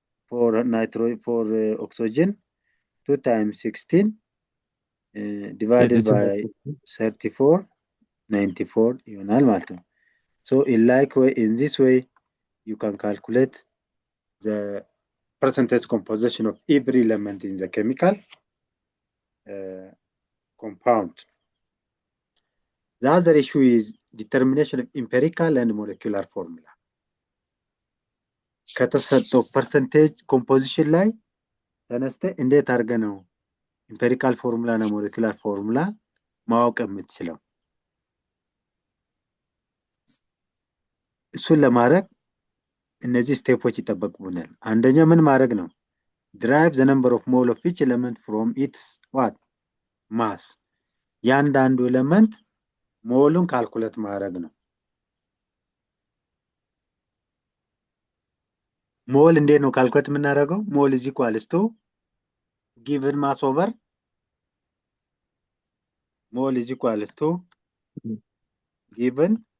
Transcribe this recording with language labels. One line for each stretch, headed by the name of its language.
English: for oxygen 2 times 16 divided by 34 94
Amharic: ይሆናል ማለት ነው።
English: So in this way you can calculate the percentage composition of every element in the chemical compound. The other issue is determination of empirical and molecular formula.
Amharic: ከተሰጠው percentage composition ላይ ተነስተ እንዴት አድርገህ ነው empirical formula እና molecular formula ማወቅ የምትችለው? እሱን ለማድረግ እነዚህ ስቴፖች ይጠበቁብናል። አንደኛ ምን ማድረግ ነው?
English: derive the number of mole of each element from its what mass.
Amharic: ያንዳንዱ ኤሌመንት ሞሉን ካልኩሌት ማድረግ ነው። ሞል እንዴት ነው ካልኩሌት የምናደርገው?
English: ሞል is equals to given mass over mole is equals to given